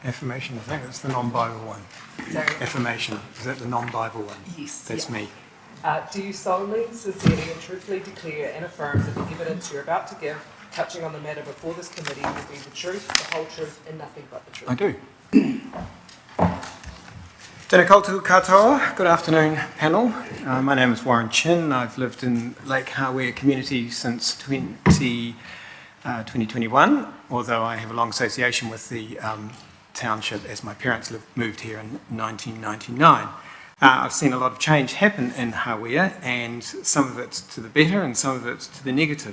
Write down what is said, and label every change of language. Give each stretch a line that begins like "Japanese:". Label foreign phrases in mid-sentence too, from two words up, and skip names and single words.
English: Affirmation, I think it's the non-Bible one. Sorry. Affirmation, is that the non-Bible one? Yes. That's yeah. me. Do you solemnly, sincerely and truthfully declare and affirm that the evidence you're about to give touching on the matter before this committee will be the truth, the whole truth, and nothing but the truth? I do.
Māori: Tēnā koutou katoa.
English: Good afternoon, panel. My name is Warren Chin. I've lived in Lake Hawea community since 2021, although I have a long association with the township as my parents moved here in 1999. I've seen a lot of change happen in Hawea, and some of it to the better and some of it to the negative.